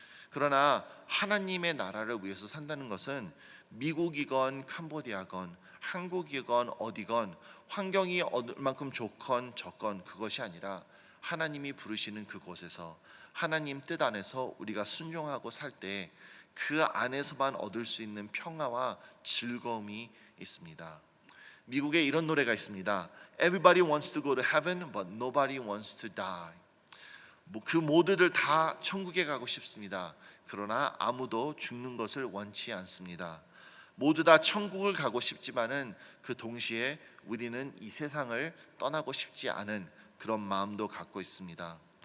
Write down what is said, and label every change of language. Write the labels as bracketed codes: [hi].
[ko] 그러나 하나님의 나라를 위해서 산다는 것은 미국이건 캄보디아건 한국이건 어디건 환경이 얼만큼 좋건 적건 그것이 아니라 하나님이 부르시는 그곳에서 하나님 뜻 안에서 우리가 순종하고 살 때 그 안에서만 얻을 수 있는 평화와 즐거움이 있습니다. 미국에 이런 노래가 있습니다. [en] Everybody wants to go to heaven, but nobody wants to die. [ko] 그 모두들 다 천국에 가고 싶습니다. 그러나 아무도 죽는 것을 원치 않습니다. 모두 다 천국을 가고 싶지만은 그 동시에 우리는 이 세상을 떠나고 싶지 않은 그런 마음도 갖고 있습니다.